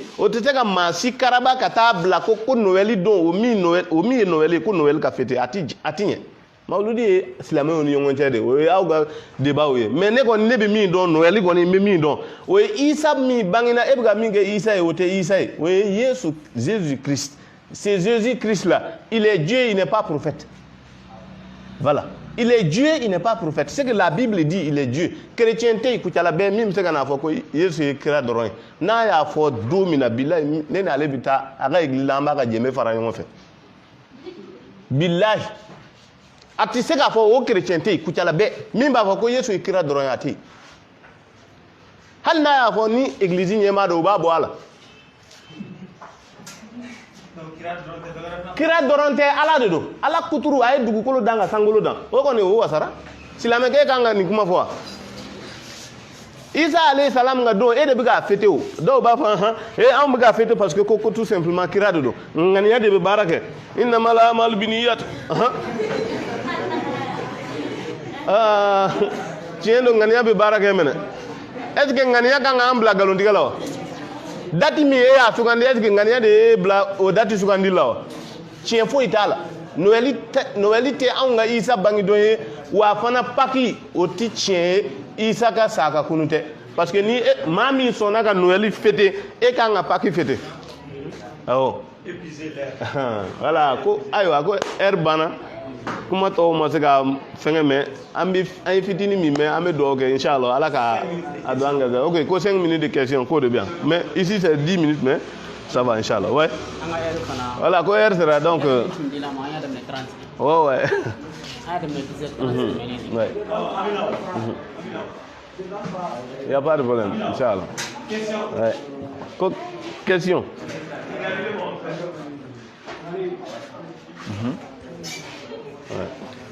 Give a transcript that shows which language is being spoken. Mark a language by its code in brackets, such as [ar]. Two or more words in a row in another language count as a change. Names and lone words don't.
[bm] o tɛ se ka maa si karaba ka taa bila ko noël don o min ye noël ye ko noël ka fêter a ti ɲɛ mawuludi ye silamɛw ni ɲɔgɔn cɛ de o ye aw ka débat ye mais ne kɔni ne bɛ min dɔn noël kɔni n bɛ min dɔn o ye isa min bangena e bɛ ka min kɛ isa ye o tɛ isa ye o ye yesu [fr] jésus christ c'est jésus christ là il est Dieu il n'est pas prophète voilà il est Dieu il n'est pas prophète c'est que la Bible dit il est Dieu [bm] chrétienté kucala bɛɛ min bɛ se ka n'a fɔ ko yesu ye kira dɔrɔn ye n'a y'a fɔ don min na bilahi ne n'ale bɛ taa a ka église la an b'a ka jɛnbɛ fara ɲɔgɔn fɛ bilahi a tɛ se k'a fɔ o chrétienté kucala bɛɛ min b'a fɔ ko yesu ye kira dɔrɔn ye a tɛ yen hali n'a y'a fɔ ni église ɲɛmaa don u b'a bɔ a la kira dɔrɔn tɛ ala de don ala kuturu a ye dugukolo dan ka sankolo dan o kɔni o wasara silamɛkɛ kan ka nin kuma fɔ wa isa alayhi salam ka don e de bɛ k'a fêter o dɔw b'a fɔ anw bɛ k'a fêter [fr] parce que [bm] ko [fr] tout simplement [bm] kira de don ŋaniya de bɛ baara kɛ [ar] إنما الأعمال بالنيات [bm] tiɲɛ don ŋaniya bɛ baara kɛ mɛnɛ [fr] est ce que [bm] ŋaniya kan k'an bila nkalontigɛ la wa date min e y'a sugandi [fr] est ce que [bm] ŋaniya de y'e bila o date sugandi la wa tiɲɛ foyi t'a la noël tɛ anw ka isa bangidon ye wa fana paki o tɛ tiɲɛ ye isa ka sa ka kunu tɛ parce que ni maa min sɔnna ka noël fêter e kan ka paki fêter awɔ voilà ko ayiwa ko heure banna kuma tɔw ma se ka fɛngɛ mɛ an ye fitini min mɛ an bɛ dugawu kɛ inchallah ala ka a don an garisɛgɛ ok ko 5 [fr] minutes de question [bm] k'o de bɛ yan [fr] mais ici c'est 10 minutes mais ça va inchallah ouais voilà [bm] ko heure sera [fr] donc ouais ouais ouais il y a pas de problème inchallah ouais [bm] ko question ouais